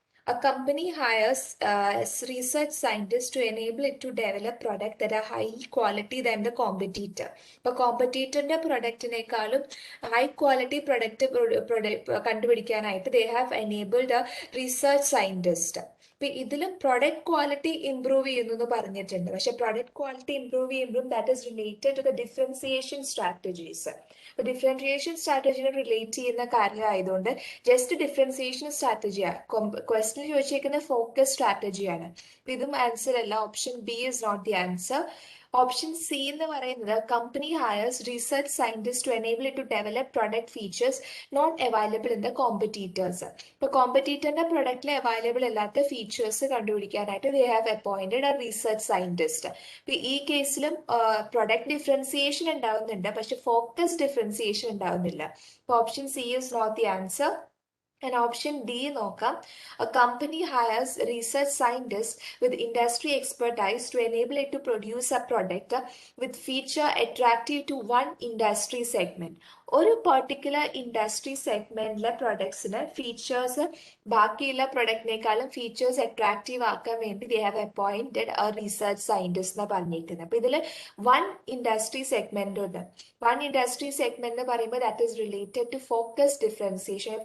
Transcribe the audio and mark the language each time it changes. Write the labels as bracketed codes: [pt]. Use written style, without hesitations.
[en] A company hires research scientists to enable it to develop products that are high quality than the competitor. [ml] ഇപ്പോൾ കോമ്പറ്റീറ്ററിന്റെ പ്രൊഡക്റ്റിനേക്കാളും high quality product കണ്ടുപിടിക്കാനായിട്ട് [en] they have enabled a research scientist. [ml] ഇപ്പൊ ഇതിലും product quality improve ചെയ്യുന്നു എന്ന് പറഞ്ഞിട്ടുണ്ട്. പക്ഷെ product quality improve ചെയ്യുമ്പോഴും [en] That is related to the differentiation strategies. [ml] അപ്പൊ ഡിഫറൻസിയേഷൻ സ്ട്രാറ്റജിനെ റിലേറ്റ് ചെയ്യുന്ന കാര്യമായതുകൊണ്ട് ജസ്റ്റ് ഡിഫറൻസിയേഷൻ സ്ട്രാറ്റജിയാണ്. Question ചോദിച്ചേക്കുന്ന focus സ്ട്രാറ്റജിയാണ്. അപ്പൊ ഇതും ആൻസർ അല്ല. [en] Option B is not the answer. Option C [ml] എന്ന് പറയുന്നത് [en] Company hires research scientist to enable it to develop product features not available in the competitors. [ml] ഇപ്പൊ കോമ്പറ്റീറ്ററിന്റെ പ്രൊഡക്റ്റിൽ available അല്ലാത്ത features കണ്ടുപിടിക്കാനായിട്ട് [en] They have appointed a research scientist. [ml] ഇപ്പൊ ഈ കേസിലും product differentiation ഉണ്ടാവുന്നുണ്ട്, പക്ഷെ ഫോക്കസ് ഡിഫറൻസിയേഷൻ ഉണ്ടാവുന്നില്ല. [en] അപ്പൊ option C is not the answer. And option D [ml] നോക്കാം. [en] A company hires research scientists with industry expertise to enable it to produce a product with feature attractive to one industry segment. [ml] ഒരു particular industry സെഗ്മെന്റിലെ പ്രൊഡക്ട്സിന് features ബാക്കിയുള്ള പ്രൊഡക്റ്റിനേക്കാളും features attractive ആക്കാൻ വേണ്ടി [en] they have appointed a research scientist [ml] എന്ന് പറഞ്ഞിരിക്കുന്നത്. അപ്പൊ ഇതിൽ one industry segment ഉണ്ട്. One industry segment എന്ന് പറയുമ്പോൾ [en] That is related to focus differentiation.